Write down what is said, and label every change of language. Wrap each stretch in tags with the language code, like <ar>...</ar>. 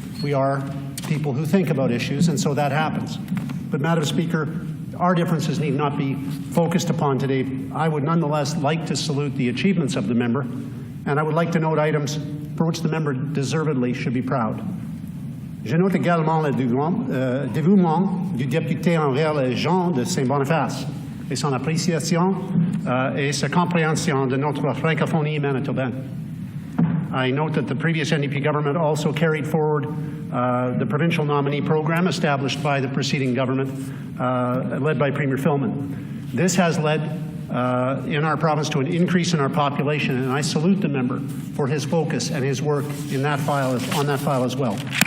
<en>We are people who think about issues, and so that happens. But, Madam Speaker, our differences need not be focused upon today. I would nonetheless like to salute the achievements of the member, and I would like to note items for which the member deservedly should be proud.</en> <fr>Je note également le dévouement du député envers les gens de Saint-Boniface et son appréciation et sa compréhension de notre francophonie manitobaine.</fr> <en>I note that the previous NDP government also carried forward the provincial nominee program established by the preceding government, led by Premier Filmon. This has led in our province to an increase in our population, and I salute the member for his focus and his work in that file, on that file as well.</en>